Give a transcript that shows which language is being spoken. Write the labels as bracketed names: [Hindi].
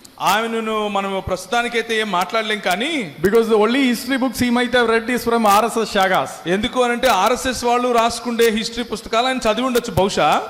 [Telugu] ఆయనను మనం ప్రస్తుతానికైతే ఏం మాట్లాడలేం, కానీ [English] because the only history books he might have read is from RSS Shagas. [Telugu] ఎందుకు అనంటే ఆర్ఎస్ఎస్ వాళ్ళు రాసుకుండే హిస్టరీ పుస్తకాలు ఆయన చదివి ఉండొచ్చు బహుశా.